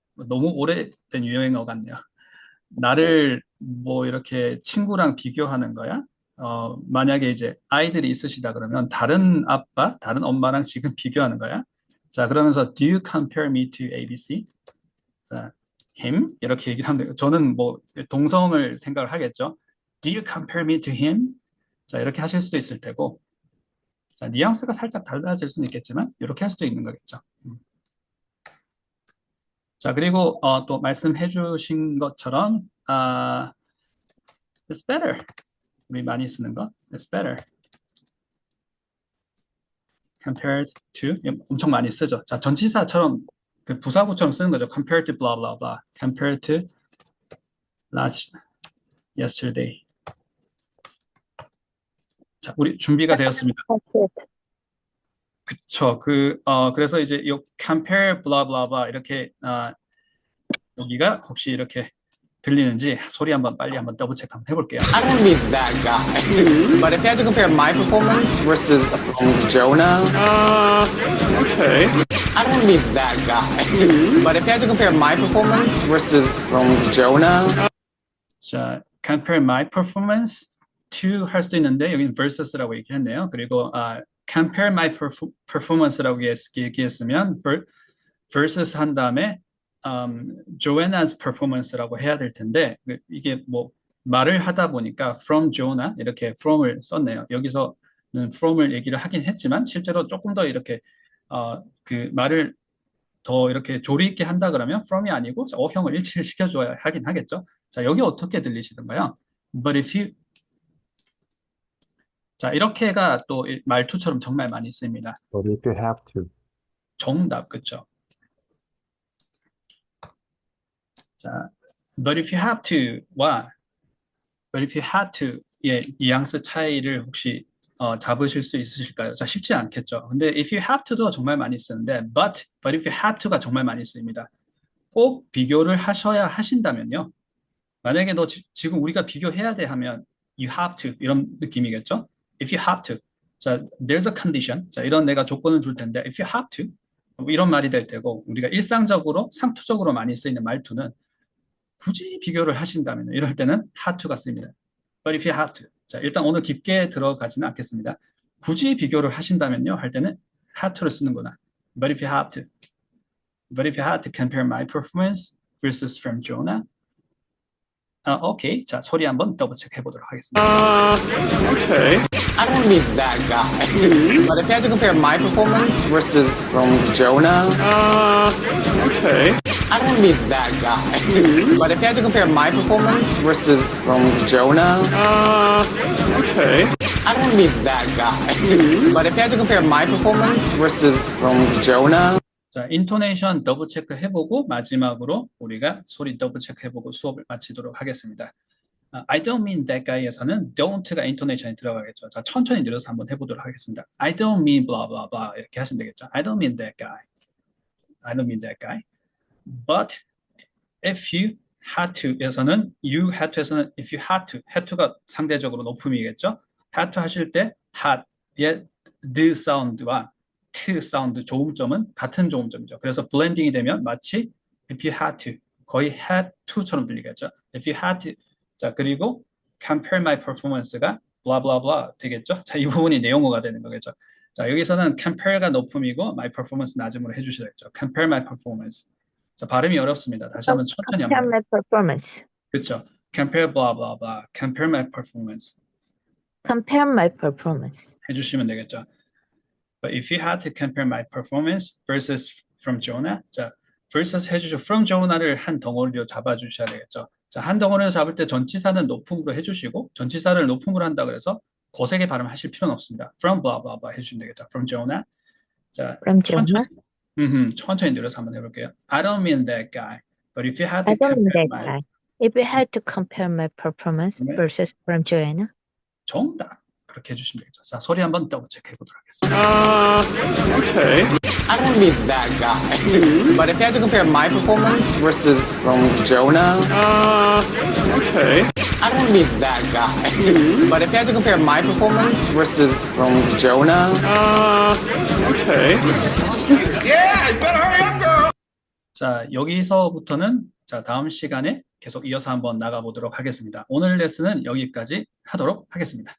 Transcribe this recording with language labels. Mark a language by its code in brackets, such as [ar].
[ko] 너무 오래된 유행어 같네요. 나를 뭐 이렇게 친구랑 비교하는 거야? 만약에 이제 아이들이 있으시다 그러면 다른 아빠, 다른 엄마랑 지금 비교하는 거야? [en] 자, 그러면서 Do you compare me to ABC? 자, him? [ko] 이렇게 얘기를 하면 돼요. 저는 뭐 동성을 생각을 하겠죠. [en] Do you compare me to him? [ko] 자, 이렇게 하실 수도 있을 테고, 자, 뉘앙스가 살짝 달라질 수는 있겠지만 이렇게 할 수도 있는 거겠죠. 자, 그리고 또 말씀해 주신 것처럼 [en] it's better. [ko] 우리 많이 쓰는 거. [en] It's better. [ko] compared to, 엄청 많이 쓰죠. 자, 전치사처럼 그 부사구처럼 쓰는 거죠. [en] compared to blah blah blah. compared to yesterday. [ko] 자, 우리 준비가 되었습니다. 그쵸. 그래서 이제 이 compare blah blah blah 이렇게 여기가 혹시 이렇게 들리는지 소리 빨리 한번 더블 체크 한번 해볼게요. [en] I don't want to be that guy. But if you had to compare my performance versus Jonah, Okay. I don't want to be that guy. But if you had to compare my performance versus Jonah, [ko] 자, [en] compare my performance to [ko] 할 수도 있는데 여기는 versus라고 얘기했네요. 그리고 [en] compare my performance [ko] 라고 얘기했으면 versus 한 다음에 Joanna's performance라고 해야 될 텐데 이게 뭐 말을 하다 보니까 from Jonah 이렇게 from을 썼네요. 여기서는 from을 얘기를 하긴 했지만 실제로 조금 더 이렇게 그 말을 더 이렇게 조리 있게 한다 그러면 from이 아니고 어형을 일치를 시켜줘야 하긴 하겠죠. 자, 여기 어떻게 들리시던가요? [en] But if you [ko] 자, 이렇게가 또 말투처럼 정말 많이 씁니다. [en] But if you have to. [ko] 정답, 그쵸? 자, [en] but if you have to [ko] 와 [en] but if you had to [ko] 예, 뉘앙스 차이를 혹시 잡으실 수 있으실까요? 자, 쉽지 않겠죠. 근데 [en] if you have to [ko] 도 정말 많이 쓰는데 [en] but if you had to [ko] 가 정말 많이 쓰입니다. 꼭 비교를 하신다면요. 만약에 너 지금 우리가 비교해야 돼 하면 [en] you have to [ko] 이런 느낌이겠죠. [en] If you have to. 자, there's a condition. [ko] 자, 이런 내가 조건을 줄 텐데 [en] if you have to [ko] 이런 말이 될 테고 우리가 일상적으로 상투적으로 많이 쓰이는 말투는 굳이 비교를 하신다면 이럴 때는 had to가 쓰입니다. [en] But if you have to. [ko] 자, 일단 오늘 깊게 들어가지는 않겠습니다. 굳이 비교를 하신다면요 할 때는 had to를 쓰는구나. [en] But if you had to compare my performance versus from Jonah. [ko] 오케이. 자, 소리 한번 더블 체크 해보도록 하겠습니다. [en] Okay. I don't want to be that guy. But if you had to compare my performance versus from Jonah. Okay. I don't want to be that guy. But if you had to compare my performance versus from Jonah. Okay. I don't want to be that guy. But if you had to compare my performance versus from Jonah. [ko] 자, 인토네이션 더블 체크 해보고 마지막으로 우리가 소리 더블 체크 해보고 수업을 마치도록 하겠습니다. [en] I don't mean that guy [ko] 에서는 don't가 인토네이션이 들어가겠죠. 자, 천천히 늘려서 한번 해보도록 하겠습니다. [en] I don't mean blah blah blah [ko] 이렇게 하시면 되겠죠. [en] I don't mean that guy. I don't mean that guy. But if you had to [ko] 에서는 you had to에서는 if you had to가 상대적으로 높음이겠죠. had to 하실 때 had의 the 사운드와 t 사운드 조음점은 같은 조음점이죠. 그래서 블렌딩이 되면 마치 [en] if you had to [ko] 거의 had to처럼 들리겠죠. [en] If you had to 자 그리고 compare my performance가 blah blah blah 되겠죠. [ko] 자 이 부분이 내용어가 되는 거겠죠. 자 여기서는 compare가 높음이고 my performance 낮음으로 해주셔야겠죠. [en] compare my performance. [ko] 자 발음이 어렵습니다. 다시 한번 천천히 [en] Compare [ko] 한번. [en] my performance. 그렇죠. compare blah blah blah. compare my performance Compare my performance. [ko] 해주시면 되겠죠. [en] But if you had to compare my performance versus from Jonah, [ko] 자, versus 해주시고 from Jonah를 한 덩어리로 잡아주셔야 되겠죠. 자, 한 덩어리로 잡을 때 전치사는 높음으로 해주시고 전치사를 높음으로 한다 그래서 고세게 발음하실 필요는 없습니다. [en] From blah blah blah [ko] 해주시면 되겠죠. [en] From Jonah. 자, From Jonah. [ko] 천천히 늘려서 한번 해볼게요. [en] I don't mean that guy, but if you had to I don't mean compare my guy. If you had to compare my performance [ko] 네. [en] versus from Joanna. [ko] 정답. 그렇게 해주시면 되겠죠. 자, 소리 한번 더블 체크 해보도록 하겠습니다. [en] Okay. I don't want to be that guy. But if you had to compare my performance versus from Jonah. Okay. I don't want to be that guy. But if you had to compare my performance versus from Jonah. Okay. Yeah, you better hurry up, girl. [ko] 자, 여기서부터는 자, 다음 시간에 계속 이어서 한번 나가보도록 하겠습니다. 오늘 레슨은 여기까지 하도록 하겠습니다.